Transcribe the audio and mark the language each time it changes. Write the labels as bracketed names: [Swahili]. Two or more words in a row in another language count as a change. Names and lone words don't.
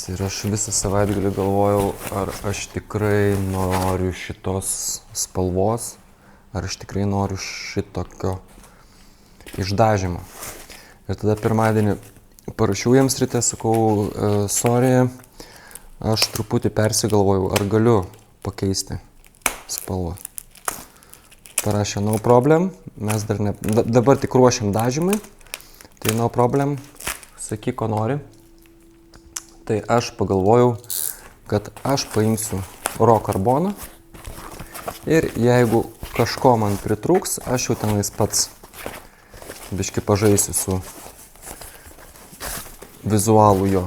[Lithuanian] Ir aš visą savaitgalį galvojau, ar aš tikrai noriu šitos spalvos, ar aš tikrai noriu šitokio išdažymo. Ir tada pirmadienį parašiau jiems ryte, sakau, sorry, aš truputį persigalvojau, ar galiu pakeisti spalvą. Parašė, [English] no problem, [Lithuanian] mes dabar tik ruošiam dažymai, tai [English] no problem, [Lithuanian] sakyk, ko nori. Tai aš pagalvojau, kad aš paimsiu raw karboną ir jeigu kažko man pritrūks, aš jau tenais pats biškį pažaisiu su vizualu jo.